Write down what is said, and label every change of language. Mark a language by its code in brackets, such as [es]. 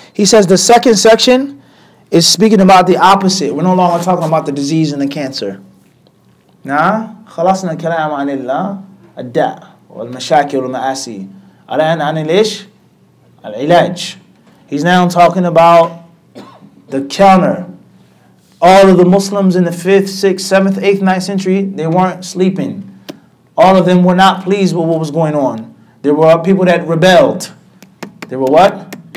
[en] He says the second section is speaking about the opposite. We're no longer talking about the disease and the cancer. [ar] خلصنا الكلام عن الداء والمشاكل والمآسي. الآن عن ليش؟ العلاج. [en] He's now talking about the counter. All of the Muslims in the 5th, 6th, 7th, 8th, 9th century, they weren't sleeping. All of them were not pleased with what was going on. There were people that rebelled. There were what?